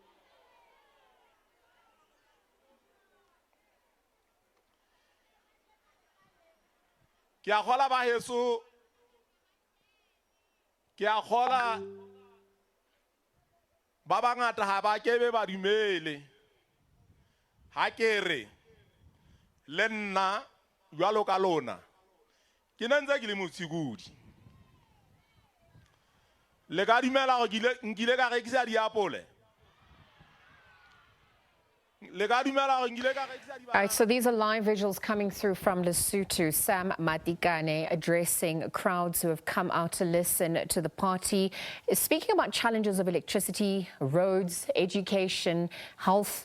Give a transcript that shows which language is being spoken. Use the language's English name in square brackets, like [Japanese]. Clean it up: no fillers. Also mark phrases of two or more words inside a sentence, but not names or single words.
[Southern Sotho] Ke a kgola baheso, ke a kgola ba bangata ha ba kebe ba dumele ha ke re le nna jwalo ka lona ke nentse ke le motshikudi. Le ka dumela go nkile ka rekisa diapole? [English] All right, so these are live visuals coming through from Lesotho. Sam Matikane addressing crowds who have come out to listen to the party, speaking about challenges of electricity, roads, education, health.